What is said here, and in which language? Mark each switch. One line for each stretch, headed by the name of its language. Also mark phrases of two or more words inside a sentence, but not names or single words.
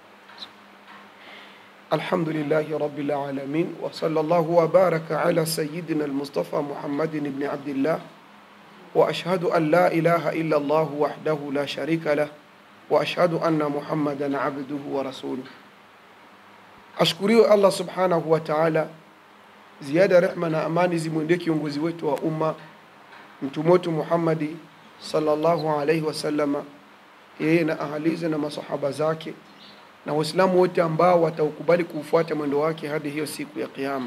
Arabic: الحمد لله رب العالمين، وصلى الله وبارك على سيدنا المصطفى محمد بن عبد الله، وأشهد أن لا إله إلا الله وحده لا شريك له، وأشهد أن محمدا عبده ورسوله.
Swahili: Ashkuriwe Allah
Arabic: سبحانه وتعالى,
Swahili: ziada rehma na amani zimwendee kiongozi wetu wa umma mtume wetu Muhammadi
Arabic: صلى الله عليه وسلم,
Swahili: yeye na ahalize na masahaba zake na waislamu wote ambao wataukubali kufuata mwendo wake hadi hiyo siku ya kiyama.